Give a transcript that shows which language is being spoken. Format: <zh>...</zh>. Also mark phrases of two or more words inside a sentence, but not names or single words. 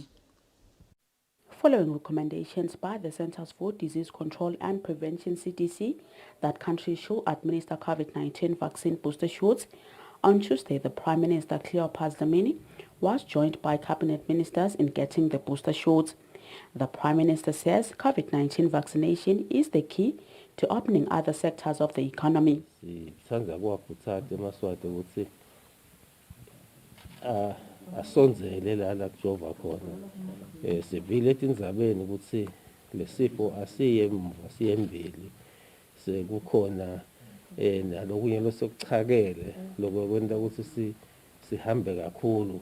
<en>Following recommendations by the Centers for Disease Control and Prevention CDC that countries should administer COVID-19 vaccine booster shots, on Tuesday the Prime Minister Cleopas Dlamini was joined by Cabinet Ministers in getting the booster shots. The Prime Minister says COVID-19 vaccination is the key to opening other sectors of the economy.</en> <ss>Asonzele la kujova khona sivile etindzabeni ukuthi lesifo asiyembili sekukhona nalokunye losokuchakele lokwenta ukuthi sihambe kakhulu</ss>